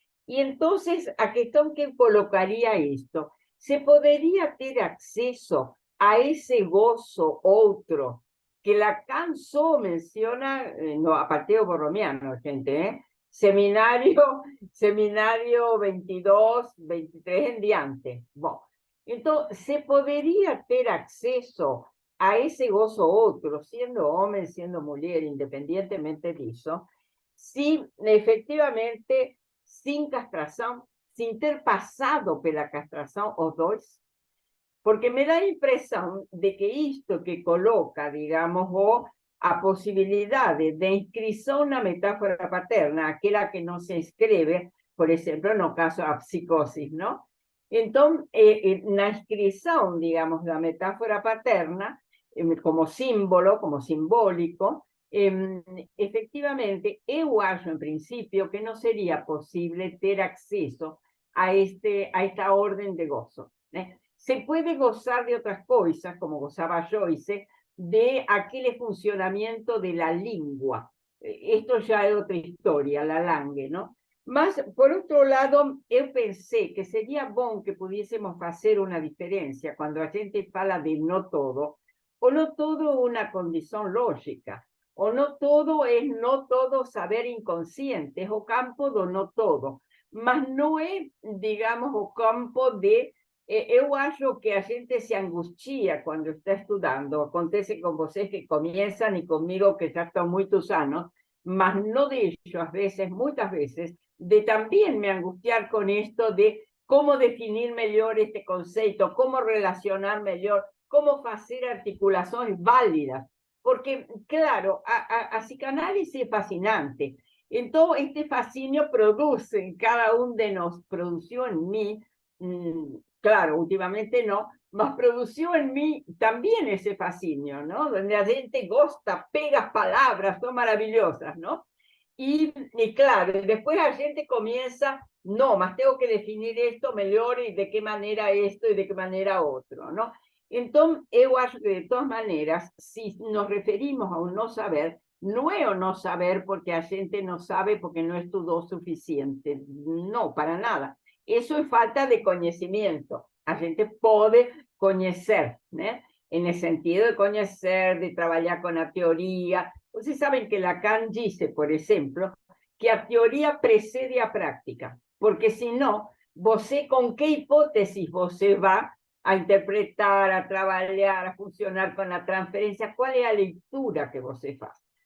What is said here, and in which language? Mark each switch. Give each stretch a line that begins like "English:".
Spanish: Y entonces, a cuestión que colocaría esto, se podría tener acceso a ese gozo otro que Lacan solo menciona, no, a partir de borromiano, gente, Seminario 22, 23 en diante. Bueno, entonces, se podría tener acceso a ese gozo otro, siendo hombre, siendo mujer, independientemente de eso, si efectivamente sin castración,
Portuguese: sin ter pasado pela castración os dois, porque me dá a impressão de que isto que coloca, digamos, a possibilidade de inscrição na metáfora paterna, aquela que não se inscreve, por exemplo, no caso da psicose, não? Então, na inscrição, digamos, da metáfora paterna, como símbolo, como simbólico, efectivamente, eu acho, em princípio, que não seria possível ter acesso a esta ordem de gozo, né?
Spanish: Se puede gozar de otras cosas, como gozaba Joyce, de aquel funcionamiento de la lengua. Esto ya es otra historia, la langue, ¿no? Mas, por otro lado, yo pensé que sería bom que pudiésemos hacer una diferencia cuando la gente fala de no todo, o no todo una condición lógica, o no todo es no todo saber inconsciente, es o campo do no todo, mas no es, digamos, o campo de
Portuguese: eu acho que a gente se angustia quando está estudando. Acontece com vocês que começam e comigo que já estão muitos anos, mas não deixo, às vezes, muitas vezes, de também me angustiar com isto de como definir melhor este conceito, como relacionar melhor, como fazer articulações válidas. Porque, claro, a psicanálise é fascinante. Então, este fascínio produz em cada um de nós, produziu em mim, claro, últimamente no, mas
Spanish: produció en mí también ese fascinio,
Portuguese: ¿no?
Spanish: Donde la gente gosta, pega palabras, son maravillosas, ¿no? Y claro, después la gente comienza, no, más tengo que definir esto mejor y de qué manera esto y de qué manera otro, ¿no? Entonces, yo acho que de todas maneras, si nos referimos a un no saber, no es o no saber porque la gente no sabe porque no estudió suficiente, no, para nada. Eso es falta de conocimiento.
Portuguese: A gente pode conhecer, né?
Spanish: En el sentido de conocer, de trabajar con la teoría. Ustedes saben que Lacan dice, por ejemplo, que a teoría precede a práctica, porque si no, você con qué hipótesis você va a interpretar, a trabajar, a funcionar con la transferencia, cuál es la lectura que
Portuguese: você faz.